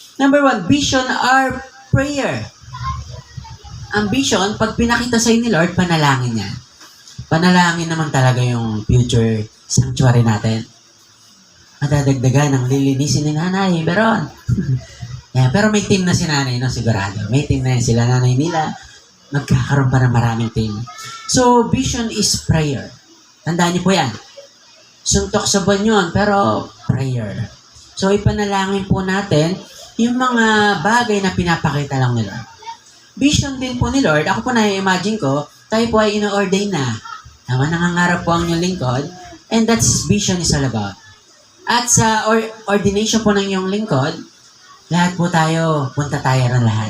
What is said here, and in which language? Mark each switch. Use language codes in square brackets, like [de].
[en] Number 1, vision are prayer. [tl] Ang vision, pag pinakita sa'yo ni Lord, panalangin niya. Panalangin naman talaga yung future sanctuary natin. Madadagdagan ng lilinisin ni Nanay, Beron. Yeah, pero may team na si Nanay, no? Sigurado. May team na yan. Sila Nanay nila. Magkakaroon pa ng maraming team. [en] So, vision is prayer. [tl] Tandaan niyo po yan. Suntok sa buwan yun, pero prayer. So, ipanalangin po natin yung mga bagay na pinapakita lang ni Lord. Vision din po ni Lord, ako po na-imagine ko, tayo po ay ino-ordain na. Naman nangangarap po ang inyong lingkod, [en] and that's vision is all about. [tl] At sa ordination po ng iyong lingkod, lahat po tayo, punta tayo rin lahat.